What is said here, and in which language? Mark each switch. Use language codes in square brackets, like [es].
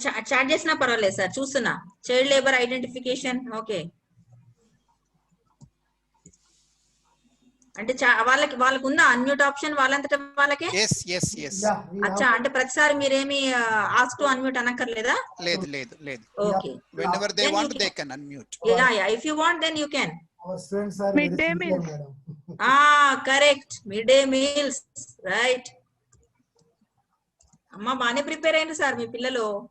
[te] Chat చేసినా పర్వాలేదు sir, చూస్తున్నా. Child labour identification, okay. అంటే వాళ్ళకి ఉందా అన్మ్యూట్ ఆప్షన్ వాళ్ళంతటా వాళ్ళకే? అచ్చా, అంటే ప్రతిసారి మీరేమి ఆస్క్ టు అన్మ్యూట్ అనక్కర్లేదా? లేదు లేదు లేదు. [en] Okay. whenever they want they can unmute. Yeah, if you want then you can. Our students are Midday meals. Correct, midday meals, right. [te] అమ్మా బానే ప్రిపేర్ అయ్యింది సార్ మీ పిల్లలు.